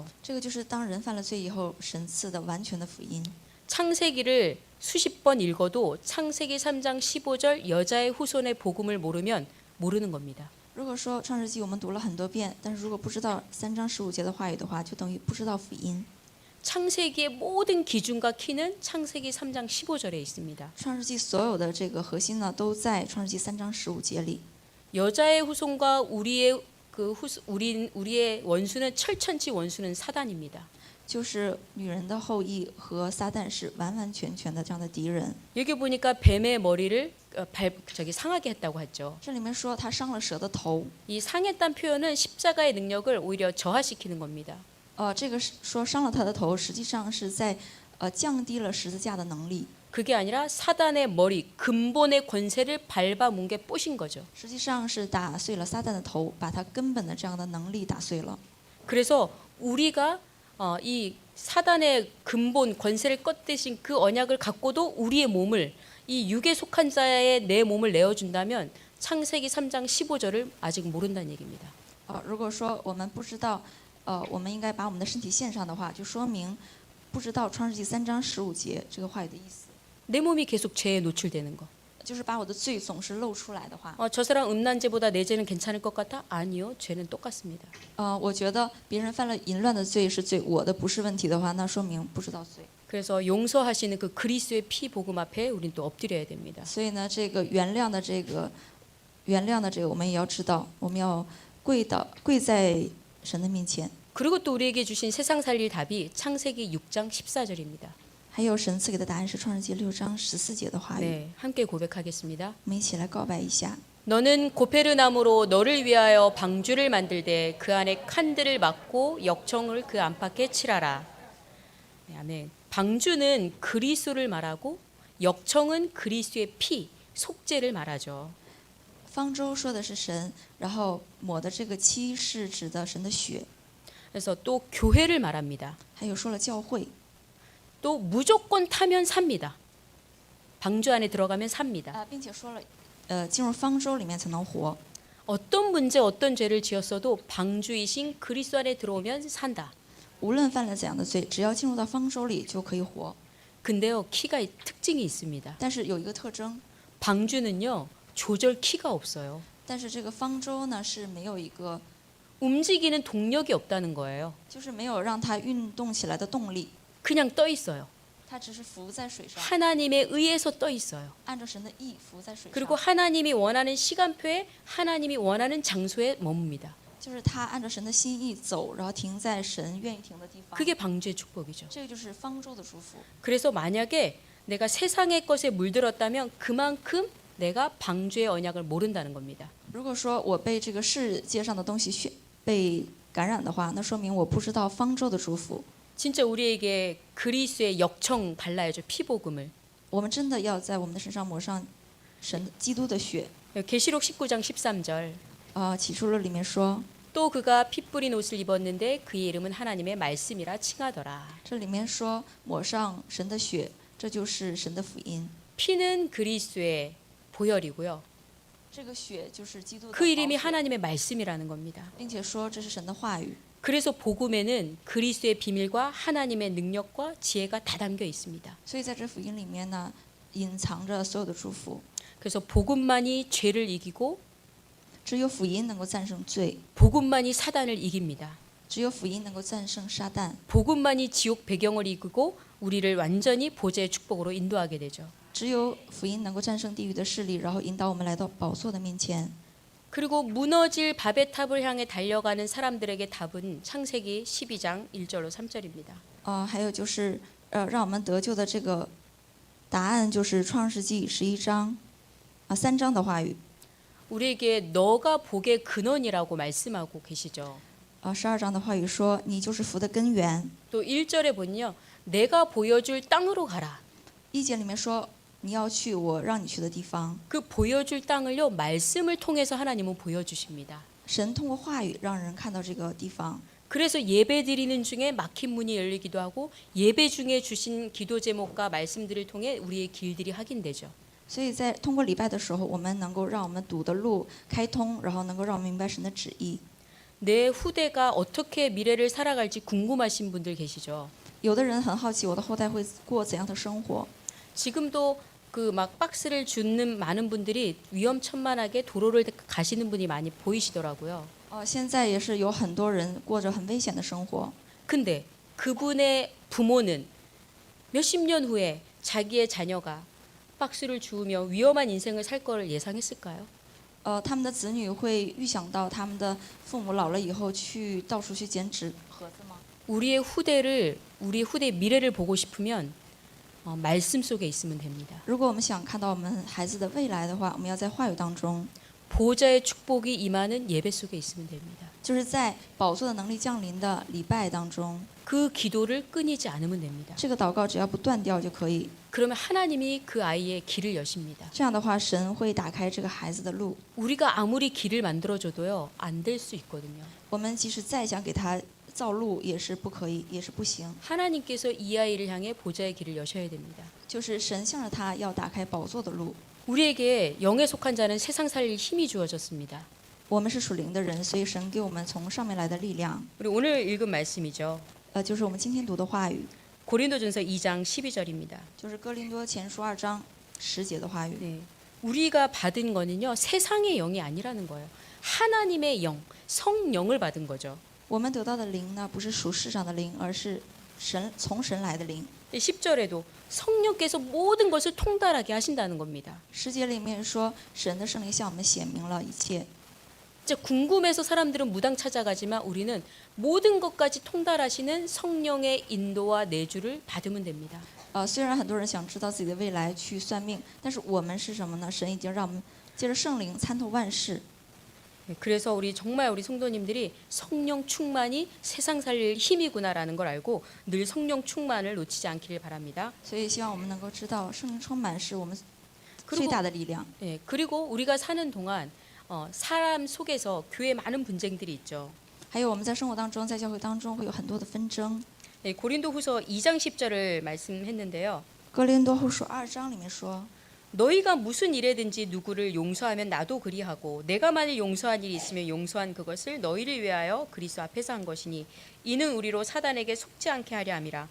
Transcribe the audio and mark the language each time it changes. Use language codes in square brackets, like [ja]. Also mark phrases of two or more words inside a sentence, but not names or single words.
[zh] 这个就是当人犯了罪以后，神赐的完全的福音。 [ko] 창세기를 수십 번 읽어도 창세기 3장 15절 여자의 후손의 복음을 모르면 모르는 겁니다. [zh] 如果说创世纪我们读了很多遍，但是如果不知道3章15节的话语的话，就等于不知道福音。 [ko] 창세기의 모든 기준과 키는 창세기 3장 15절에 있습니다. [zh] 创世纪所有的这个核心呢，都在创世纪3章15节里。 [ko] 여자의 후손과 우리의 우리의 원수는 철천지 원수는 사단입니다. [zh] 就是女人的后裔和撒旦是完完全全的这样的敌人。 [ko] 여기 보니까 뱀의 머리를 상하게 했다고 했죠. [zh] 这里面说他伤了蛇的头， [ko] 이 상했다는 표현은 십자가의 능력을 오히려 저하시키는 겁니다. [zh] 这个是说伤了他的头，实际上是在降低了十字架的能力。 [ko] 그게 아니라 사단의 머리, 근본의 권세를 밟아 뭉개 부신 거죠. [zh] 实际上是打碎了撒旦的头，把他根本的这样的能力打碎了。 [ko] 그래서 우리가 이 사단의 근본 권세를 꺾으신 그 언약을 갖고도 우리의 몸을 이 육에 속한 자의 내 몸을 내어준다면 창세기 3장 15절을 아직 모른다는 얘기입니다. [zh] 如果说我们不知道，我们应该把我们的身体献上的话，就说明不知道创世纪3章15节这个话语的意思， [ko] 내 몸이 계속 죄에 노출되는 거. [zh] 就是把我的罪总是露出来的话。 [ko] 저 사람 음란죄보다 내 죄는 괜찮을 것 같아? 아니요, 죄는 똑같습니다. [zh] 我觉得别人犯了淫乱的罪是罪，我的不是问题的话，那说明不知道罪。 [ko] 그래서 용서하시는 그 그리스도의 피 복음 앞에 우리는 또 엎드려야 됩니다. [zh] 所以呢，这个原谅的这个，我们也要知道，我们要跪在神的面前。 [ko] 그리고 또 우리에게 주신 세상 살릴 답이 창세기 6장 14절입니다. [zh] 还有神赐给的答案是创世纪6章14节的话语。 [ko] 네, 함께 고백하겠습니다. [zh] 我们一起来告白一下。 [ko] 너는 고페르나무로 너를 위하여 방주를 만들되 그 안에 칸들을 막고 역청을 그 안팎에 칠하라. 네, 아멘. 방주는 그리스도를 말하고 역청은 그리스도의 피, 속죄를 말하죠. [zh] 方舟说的是神，然后抹的这个漆是指的神的血， [ko] 그래서 또 교회를 말합니다. [zh] 还有说了教会， [ko] 또 무조건 타면 삽니다. 방주 안에 들어가면 삽니다. [zh] 并且说了，进入方舟里面才能活。 [ko] 어떤 문제 어떤 죄를 지었어도 방주이신 그리스도 안에 들어오면 산다. [zh] 无论犯了怎样的罪，只要进入到方舟里就可以活。 [ko] 근데요, 키가 특징이 있습니다. [zh] 但是有一个特征， [ko] 방주는요, 조절 키가 없어요. [zh] 但是这个方舟呢是没有一个， [ko] 움직이는 동력이 없다는 거예요. [zh] 就是没有让它运动起来的动力， [ko] 그냥 떠 있어요. [zh] 它只是浮在水上， [ko] 하나님에 의해서 떠 있어요. [zh] 按照神的意浮在水 [ko] 그리고 [zh] 上， [ko] 하나님이 원하는 시간표에 하나님이 원하는 장소에 머뭅니다. [zh] 就是它按照神的心意走，然后停在神愿意停的地方。 [ko] 그게 방주의 축복이죠. [zh] 这个就是方舟的祝福。 [ko] 그래서 만약에 내가 세상의 것에 물들었다면 그만큼 내가 방주의 언약을 모른다는 겁니다. [zh] 如果说我被这个世界上的东西被感染的话，那说明我不知道方舟的祝福。 [ko] 진짜 우리에게 그리스도의 역청 발라야죠. 피복음을. [zh] 我们真的要在我们的身上抹上神基督的血。 [ko] 계시록 19장 13절. [zh] 启示录里面说， [ko] 또 그가 피 뿌린 옷을 입었는데 그의 이름은 하나님의 말씀이라 칭하더라. [zh] 这里面说抹上神的血，这就是神的福音。 [ko] 피는 그리스도의 보혈이고요. [zh] 这个血就是基督的 [ko] 그 이름이 [zh] 宝血， [ko] 하나님의 말씀이라는 겁니다. [zh] 并且说这是神的话语。 [ko] 그래서 복음에는 그리스도의 비밀과 하나님의 능력과 지혜가 다 담겨 있습니다. [zh] 所以在这福音里面呢，隐藏着所有的祝福。 [ko] 그래서 복음만이 죄를 이기고 [zh] 只有福音能够战胜罪， [ko] 복음만이 사단을 이깁니다. [zh] 只有福音能够战胜撒旦， [ko] 복음만이 지옥 배경을 이기고 우리를 완전히 보좌의 축복으로 인도하게 되죠. [zh] 只有福音能够战胜地狱的势力，然后引导我们来到宝座的面前。 [ko] 그리고 무너질 바벨 탑을 향해 달려가는 사람들에게 답은 창세기 12장 1절로 3절입니다. [zh] 还有就是让我们得救的这个答案就是创世纪11章3章的话语。 [ko] 우리에게 너가 복의 근원이라고 말씀하고 계시죠. [zh] 12 章的话语说你就是福的根源。 [ko] 또 1절에 보면요. 내가 보여줄 땅으로 가라. [zh] 1 节里面说你要去我让你去的地方。 [ko] 그 보여줄 땅을요. 말씀을 통해서 하나님은 보여주십니다. [zh] 神通过话语让人看到这个地方。 [ko] 그래서 예배 드리는 중에 막힌 문이 열리기도 하고 예배 중에 주신 기도 제목과 말씀들을 통해 우리의 길들이 확인되죠. [zh] 所以在通过礼拜的时候，我们能够让我们堵的路开通，然后能够让我们明白神的旨意。 [ko] 내 후대가 어떻게 미래를 살아갈지 궁금하신 분들 계시죠. [zh] 有的人很好奇我的后代会过怎样的生活。 [ko] 지금도 그 막 박스를 주는 많은 분들이 위험천만하게 도로를 가시는 분이 많이 보이시더라고요. [zh] 现在也是有很多人过着很危险的生活。 [ko] 근데 그분의 부모는 몇십 년 후에 자기의 자녀가 박스를 주우며 위험한 인생을 살 거를 예상했을까요? [zh] 他们的子女会预想到他们的父母老了以后去到处去捡纸盒子吗？ [ko] 우리 후대의 미래를 보고 싶으면 말씀 속에 있으면 됩니다. [zh] 如果我们想看到我们孩子的未来的话，我们要在话语当中， [ko] 보좌의 축복이 임하는 예배 속에 있으면 됩니다. [zh] 就是在宝座的能力降临的礼拜当中， [ko] 그 기도를 끊이지 않으면 됩니다. [zh] 这个祷告只要不断掉就可以。 [ko] 그러면 하나님이 그 아이의 길을 여십니다. [zh] 这样的话，神会打开这个孩子的路。 [ko] 우리가 아무리 길을 만들어줘도요 안 될 수 있거든요. [zh] 我们即使再想给他造路也是不可以，也是不行。 [ko] 하나님께서 이 아이를 향해 보좌의 길을 여셔야 됩니다. [zh] 就是神向着他要打开宝座的路。 [ko] 우리에게 영에 속한 자는 세상 살릴 힘이 주어졌습니다. [zh] 我们是属灵的人，所以神给我们从上面来的力量。 [ko] 우리 오늘 읽은 말씀이죠. [zh] 就是我们今天读的话语， [ko] 고린도전서 2장 12절입니다. [zh] 就是哥林多前书2章10节的话语。 [ko] 네. 우리가 받은 거는요, 세상의 영이 아니라는 거예요. 하나님의 영, 성령을 받은 거죠. [zh] 我们得到的灵呢，不是属世上的灵，而是从神来的灵。 [ko] 10절에도 성령께서 모든 것을 통달하게 하신다는 겁니다. [zh] 10 节里面说，神的圣灵向我们显明了一切。 [ko] 이제 궁금해서 사람들은 무당 찾아가지만 우리는 모든 것까지 통달하시는 성령의 인도와 내주를 받으면 됩니다. [zh] 虽然很多人想知道自己的未来去算命，但是我们是什么呢？神已经让我们借着圣灵参透万事。 [ko] 그래서 정말 우리 성도님들이 성령 충만이 세상 살릴 힘이구나라는 걸 알고 늘 성령 충만을 놓치지 않기를 바랍니다. [zh] 所以希望我们能够知道，圣灵充满是我们 [ko] 그리고 [zh] 最大的力量。 [ko] 예, 그리고 우리가 사는 동안 사람 속에서 교회 많은 분쟁들이 있죠. [zh] 还有我们在生活当中，在教会当中会有很多的纷争。 [ko] 예, 고린도후서 2장 10절을 말씀했는데요. [zh] 哥林多后书2章里面说， [ko] 너희가 무슨 일에든지 누구를 용서하면 나도 그리하고 내가 만일 용서한 일이 있으면 용서한 그것을 너희를 위하여 그리스도 앞에서 한 것이니 이는 우리로 사단에게 속지 않게 하려 함이라.